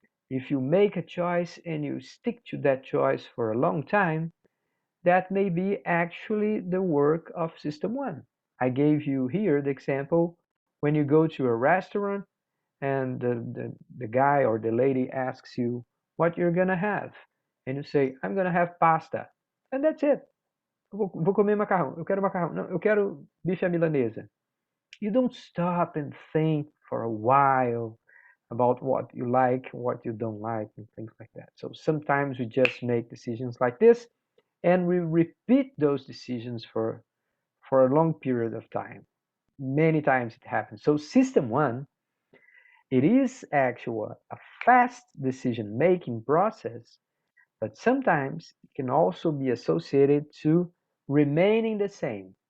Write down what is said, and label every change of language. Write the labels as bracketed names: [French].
[English] If you make a choice and you stick to that choice for a long time, that may be actually the work of system one. I gave you here the example when you go to a restaurant and the guy or the lady asks you what you're gonna have. And you say, I'm gonna have pasta. And that's it. [Portuguese] Vou comer macarrão. Eu quero macarrão. Não, eu quero bife à milanesa. [English] You don't stop and think for a while about what you like, what you don't like, and things like that. So sometimes we just make decisions like this, and we repeat those decisions for a long period of time. Many times it happens. So system one, it is actually a fast decision making process, but sometimes it can also be associated to remaining the same.